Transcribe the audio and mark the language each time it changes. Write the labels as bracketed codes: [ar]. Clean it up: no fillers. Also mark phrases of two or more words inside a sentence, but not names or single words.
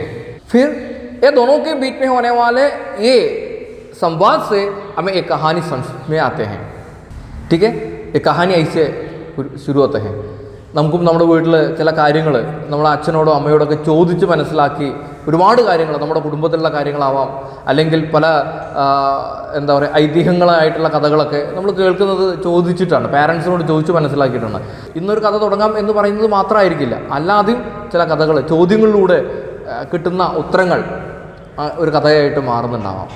[hi] फिर ये दोनों के बीच में होने वाले ये संवाद से हमें एक कहानी समझ में आते हैं। ठीक है, ये कहानी ऐसे शुरू होते हैं. [ml] നമുക്കും നമ്മുടെ വീട്ടിൽ ചില കാര്യങ്ങൾ നമ്മുടെ അച്ഛനോടോ അമ്മയോടൊക്കെ ചോദിച്ച് മനസ്സിലാക്കി ഒരുപാട് കാര്യങ്ങൾ നമ്മുടെ കുടുംബത്തിലുള്ള കാര്യങ്ങളാവാം, അല്ലെങ്കിൽ പല എന്താ പറയുക ഐതിഹ്യങ്ങളായിട്ടുള്ള കഥകളൊക്കെ നമ്മൾ കേൾക്കുന്നത് ചോദിച്ചിട്ടാണ്, പാരൻസിനോട് ചോദിച്ച് മനസ്സിലാക്കിയിട്ടാണ്. ഇന്നൊരു കഥ തുടങ്ങാം എന്ന് പറയുന്നത് മാത്രമായിരിക്കില്ല, അല്ലാതെയും ചില കഥകൾ ചോദ്യങ്ങളിലൂടെ കിട്ടുന്ന ഉത്തരങ്ങൾ ഒരു കഥയായിട്ട് മാറുന്നുണ്ടാവാം.